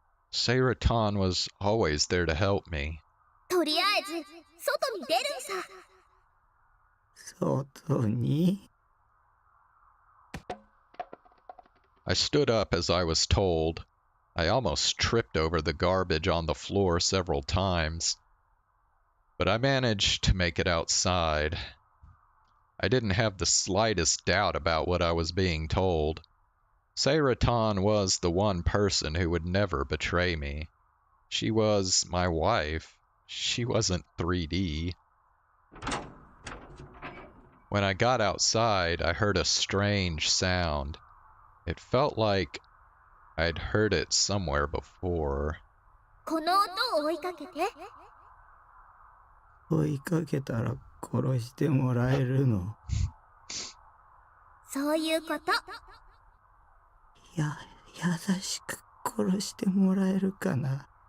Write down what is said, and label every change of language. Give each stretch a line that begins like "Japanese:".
English: Seraton was always there to help me.
Japanese: とりあえず外に出るんさ。外に？
English: I stood up as I was told. I almost tripped over the garbage on the floor several times, but I managed to make it outside. I didn't have the slightest doubt about what I was being told. Seraton was the one person who would never betray me. She was my wife. She wasn't 3D. When I got outside, I heard a strange sound. It felt like I'd heard it somewhere before.
Japanese: この音を追いかけて。追いかけたら殺してもらえるの？そういうこと。優しく殺してもらえるかな？